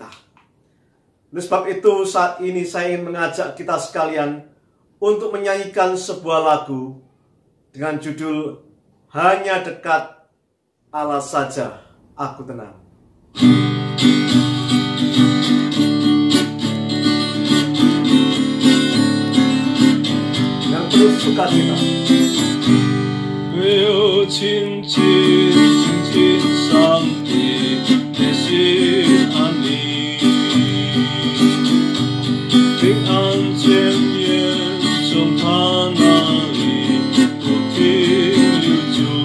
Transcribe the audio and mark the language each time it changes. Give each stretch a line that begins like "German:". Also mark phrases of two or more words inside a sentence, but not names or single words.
Indonesian: Oleh sebab itu saat ini saya ingin mengajak kita sekalian untuk menyanyikan sebuah lagu dengan judul Hanya Dekat Allah Saja Aku Tenang. Terus sukacita.
Chinese: 唯有亲近上帝的心安宁，平安见面从他那里不停留住，